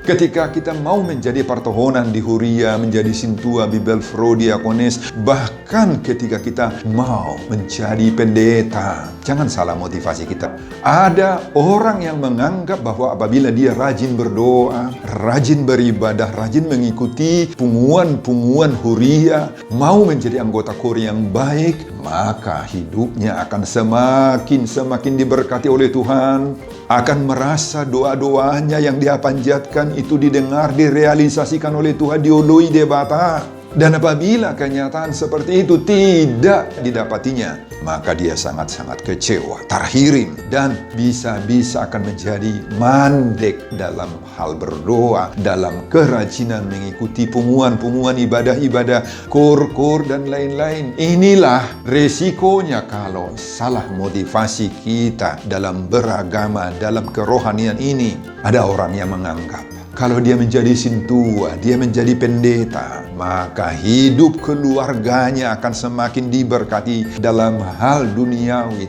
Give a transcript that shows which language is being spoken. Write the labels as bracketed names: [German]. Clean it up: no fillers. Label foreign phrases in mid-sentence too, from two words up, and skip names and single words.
[Indonesian] Ketika kita mau menjadi pertohonan di Huria, menjadi Sintua, Bibel, Diakonis, bahkan ketika kita mau menjadi pendeta. Jangan salah motivasi kita. Ada orang yang menganggap bahwa apabila dia rajin berdoa, rajin beribadah, rajin mengikuti [Batak Toba] punguan-punguan Huria, [Indonesian] mau menjadi anggota KOR yang baik, maka hidupnya akan semakin diberkati oleh Tuhan, akan merasa doa-doanya yang dia panjatkan itu didengar, direalisasikan oleh Tuhan, [Batak Toba] diului debata. [Indonesian] Dan apabila kenyataan seperti itu tidak didapatinya, maka dia sangat-sangat kecewa, terhirim, dan bisa-bisa akan menjadi mandek dalam hal berdoa, dalam kerajinan mengikuti punguan-punguan ibadah-ibadah, KOR dan lain-lain. Inilah resikonya kalau salah motivasi kita dalam beragama, dalam kerohanian ini. Ada orang yang menganggap kalau dia menjadi sintua, dia menjadi pendeta, maka hidup keluarganya akan semakin diberkati dalam hal duniawi.